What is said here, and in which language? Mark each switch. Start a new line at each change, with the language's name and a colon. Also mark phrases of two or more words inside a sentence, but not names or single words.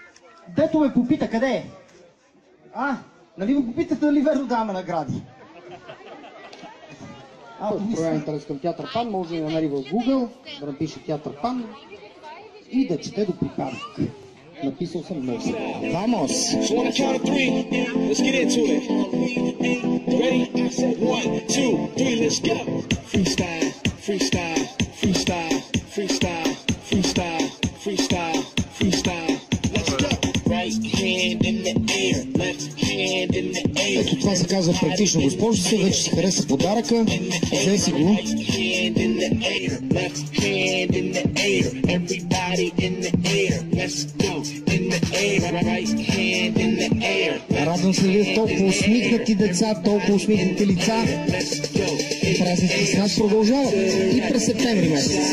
Bulgarian: Дето ме попита къде е. Нали ме попитате дали верно даваме награди? Проявя интерес към Театър Пан, може да я намери в Google, да напише Театър Пан и да чете до припадък. Написал съм много.
English: Vamos! So on the count of 3, let's get into it. Ready? 1, 2, 3, let's go. Freestyle, freestyle, freestyle, freestyle, freestyle, freestyle, freestyle. Let's go. Right hand in the air, left hand in the air.
Bulgarian: Ето това се казва практично, госпожо се, вече си хареса подаръка. Взе си го.
English: Right hand in the air, left hand in the air, everybody in the air. Let's go. In the air, right hand in the air.
Bulgarian: Радвам се да видя толкова усмихнати деца, толкова усмихнати лица. Празниците с нас продължават и през септември месец.